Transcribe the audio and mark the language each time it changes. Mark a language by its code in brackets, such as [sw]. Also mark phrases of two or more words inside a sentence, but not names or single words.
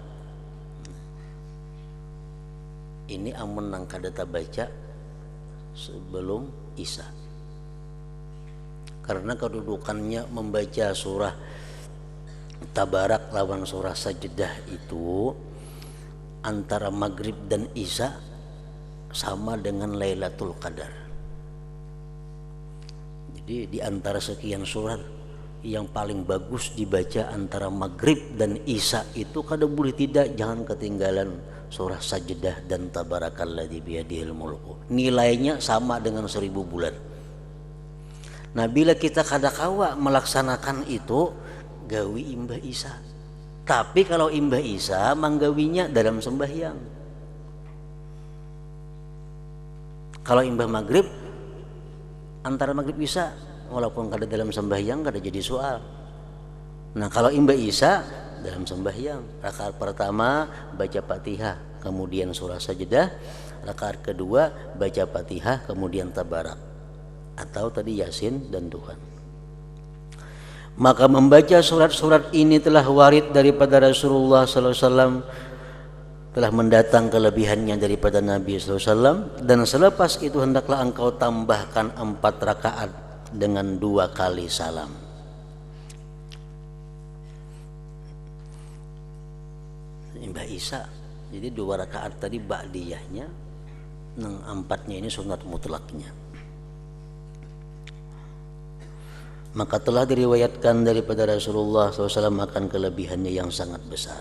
[bjn] Ini amun nang kadata baca sebelum isya, karena kedudukannya membaca surah Tabarak lawan surah Sajdah itu antara maghrib dan isya sama dengan Lailatul Qadar. [id] Jadi di antara sekian surat yang paling bagus dibaca antara maghrib dan isya itu kada boleh tidak, jangan ketinggalan surah Sajdah dan [ar] تبارك الذي بيده الملك. [bjn] Nilainya sama dengan 1000 bulan. Nah, bila kita kada kawa melaksanakan itu, gawi imbah isya. Tapi kalau imbah isya manggawinya dalam sembahyang. Kalau imbah maghrib, antara maghrib isya walaupun kada dalam sembahyang kada jadi soal. [id] Nah, kalau imbah isya dalam sembahyang, rakaat pertama baca Fatihah kemudian surah Sajdah, rakaat kedua baca Fatihah kemudian Tabarak atau tadi Yasin dan Tuhan. [ms] Maka membaca surat-surat ini telah warid daripada Rasulullah SAW, telah mendatang kelebihannya daripada Nabi SAW. Dan selepas itu hendaklah engkau tambahkan 4 rakaat dengan 2 kali salam. [bjn] Imbah isya, jadi 2 rakaat tadi ba'diyahnya, yang 4-nya ini sunat mutlaknya. [ms] Maka telah diriwayatkan daripada Rasulullah SAW akan kelebihannya yang sangat besar.